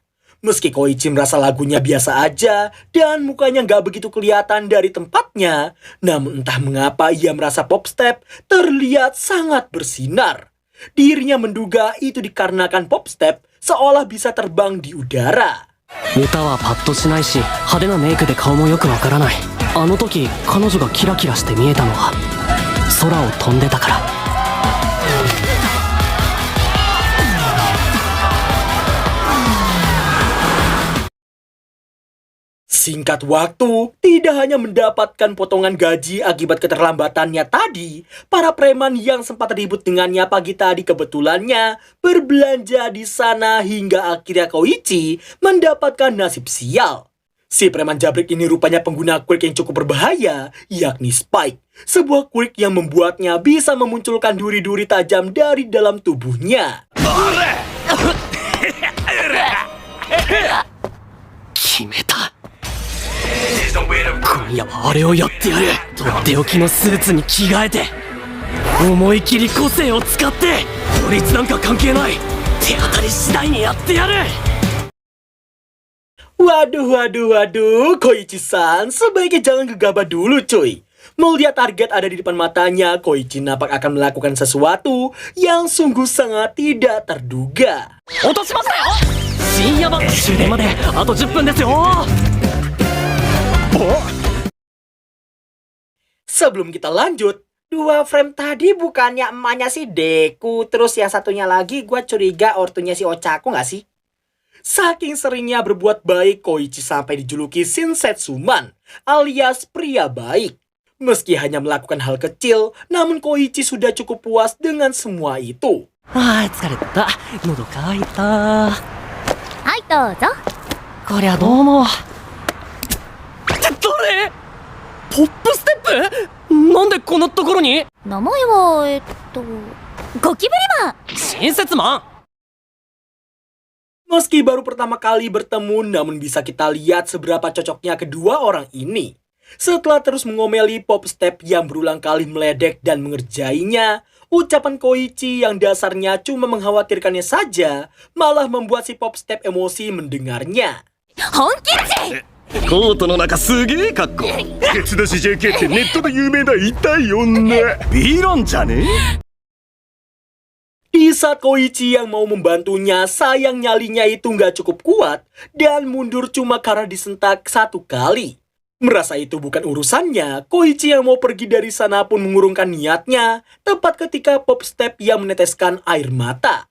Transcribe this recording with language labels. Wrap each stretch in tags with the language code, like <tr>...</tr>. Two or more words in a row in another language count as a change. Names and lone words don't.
<id>Meski Koichi merasa lagunya biasa aja dan mukanya nggak begitu kelihatan dari tempatnya, namun entah mengapa ia merasa Pop Step terlihat sangat bersinar. Dirinya menduga itu dikarenakan Pop Step seolah bisa terbang di udara.</id> <ja>歌はパッとしないし派手なメイクで顔もよくわからない。あの時彼女がキラキラして見えたのは空を飛んでたから。</ja> <id>Singkat waktu, tidak hanya mendapatkan potongan gaji akibat keterlambatannya tadi, para preman yang sempat ribut dengannya pagi tadi kebetulannya berbelanja di sana hingga akhirnya Koichi mendapatkan nasib sial. Si preman jabrik ini rupanya pengguna quirk yang cukup berbahaya, yakni Spike. Sebuah quirk yang membuatnya bisa memunculkan duri-duri tajam dari dalam tubuhnya.</id> <ja>決めた。今夜はあれをやってやる。とっておきのスーツに着替えて思い切り個性を使って法律なんか関係ない手当たり次第にやってやる。</ja> <id>Waduh, Koichi-san, sebaiknya jangan gegabah dulu cuy. Melihat target ada di depan matanya, Koichi nampak akan melakukan sesuatu yang sungguh sangat tidak terduga.</id> <ja>落としましたよ。深夜版終電まであと10分ですよ。</ja> <id>Sebelum kita lanjut, dua frame tadi bukannya emaknya si Deku, terus yang satunya lagi gue curiga ortunya si Ochaku gak sih? Saking seringnya berbuat baik, Koichi sampai dijuluki Shinsetsuman, alias pria baik. Meski hanya melakukan hal kecil, namun Koichi sudah cukup puas dengan semua itu.</id> <ja>あー疲れた。喉乾いた。はいどうぞ。こりゃどうも。どれ？ポップステップ？なんでこんなところに？名前はゴキブリマン。親切マン。</ja> <id>Meski baru pertama kali bertemu, namun bisa kita lihat seberapa cocoknya kedua orang ini. Setelah terus mengomeli Pop Step yang berulang kali meledek dan mengerjainya, ucapan Koichi yang dasarnya cuma mengkhawatirkannya saja, malah membuat si Pop Step emosi mendengarnya.</id> <ja>本気っち。コートの中すげえ格好。ケツ出し JK ってネットで有名な痛い女。ビロンじゃねえ？</ja> <id>Di saat Koichi yang mau membantunya, sayang nyalinya itu nggak cukup kuat dan mundur cuma karena disentak satu kali. Merasa itu bukan urusannya, Koichi yang mau pergi dari sana pun mengurungkan niatnya, tepat ketika Pop Step yang meneteskan air mata.</id>